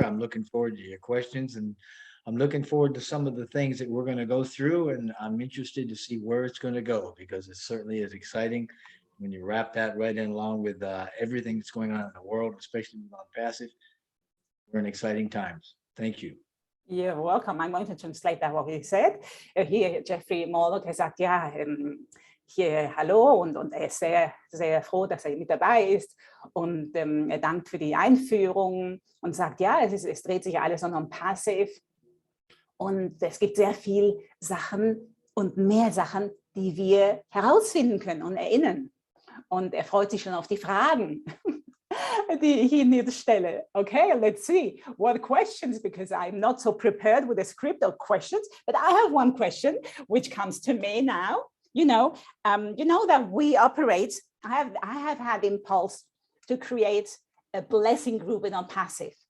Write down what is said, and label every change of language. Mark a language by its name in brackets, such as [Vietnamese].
[English] I'm looking forward to your questions, and I'm looking forward to some of the things that we're going to go through, and I'm interested to see where it's going to go, because it certainly is exciting when you wrap that right in along with everything that's going on in the world, especially with ONPASSIVE. We're in exciting times. Thank you. You're welcome. I'm going to translate that what he said. [German] Hier Jeffrey Morlock sagt, ja, hier hallo und er ist sehr, sehr froh, dass er mit dabei ist und er dankt für die Einführung und sagt, ja, es dreht sich alles um ONPASSIVE und es gibt sehr viele Sachen und mehr Sachen, die wir herausfinden können und erinnern. Und er freut sich schon auf die Fragen, die ich Ihnen jetzt stelle. [English] Okay, let's see what questions, because I'm not so prepared with a script of questions, but I have one question which comes to me now. You know that we operate, I have had impulse to create a blessing group in ONPASSIVE.